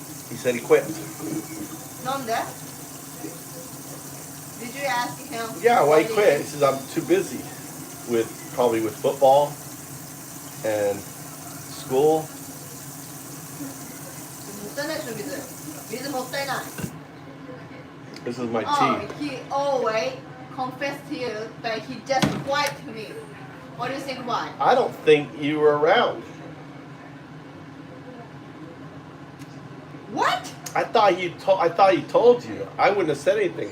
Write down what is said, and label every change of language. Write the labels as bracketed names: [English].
[English] He said he quit. [Japanese] Nonde? [English] Did you ask him? Yeah, why he what quit? He says, I'm too busy probably with football and school. [Japanese] もったいないでしょ、水もったいない。 [English] This is my Oh, tea. he always confessed to you, but he just lied to me. What do you think why? I don't think you were around. What? I thought he told you. I wouldn't have said anything.